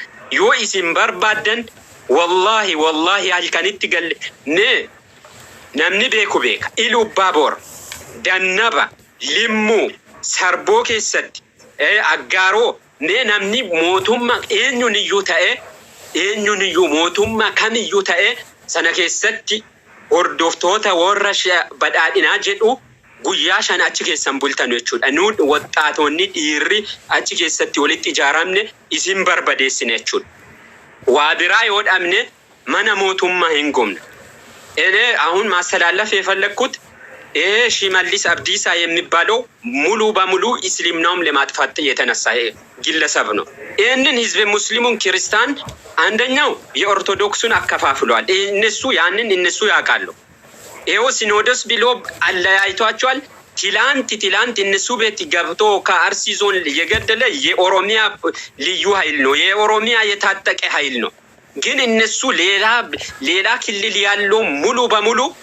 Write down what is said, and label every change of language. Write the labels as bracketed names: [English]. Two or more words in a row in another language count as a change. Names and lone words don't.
[Oromo] Yoo isin barbaadan wallahi halkanitti galle namni beeka Ilubbaa Boor Dannaba Limmuu Sarboo keessatti Aggaaroo namni mootummaa eenyuuniyyuu mootummaa kamiyyuu ta'e sana keessatti hordoftoota warra badhaadhinaa jedhu guyyaa shan achi keessan bultan jechuudha. Nuun waxaatonni dhiirri achi keessatti walitti ijaaramne isin barbadeessine jechuudha. Waa biraa yoo dhabne mana mootummaa hin gomne. [Amharic] አሁን ማስተላለፍ የፈለኩት ሽመልስ አብዲሳ የሚባለው ሙሉ በሙሉ እስልምናውን ለማጥፋት የተነሳ ግለሰብ ነው። ይሄንን ህዝብ ሙስሊሙን ክርስቲያን አንደኛው የኦርቶዶክሱን አከፋፍሏል። እነሱ ያውቃሉ። ይሄው ሲኖዶስ ብሎ አለያይቷቸዋል። ትላንት እነሱ ቤት ገብቶ ከአርሲ ዞን የገደለ የኦሮሚያ ልዩ ኃይል ነው። የኦሮሚያ የታጠቀ ኃይል ነው። ግን እነሱ ሌላ ክልል ያለው ሙሉ በሙሉ